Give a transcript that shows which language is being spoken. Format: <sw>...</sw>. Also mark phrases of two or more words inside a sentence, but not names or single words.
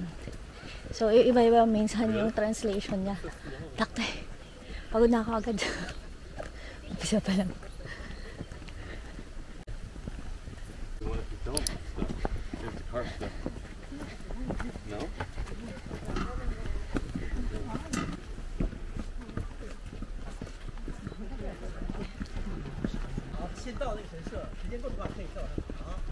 <tl>So, iba-iba minsan yung translation niya. Takte, pagod na ako agad. Umpisa pa lang. No?</tl> <zh>先到那个神社，时间够的话可以到它啊。</zh>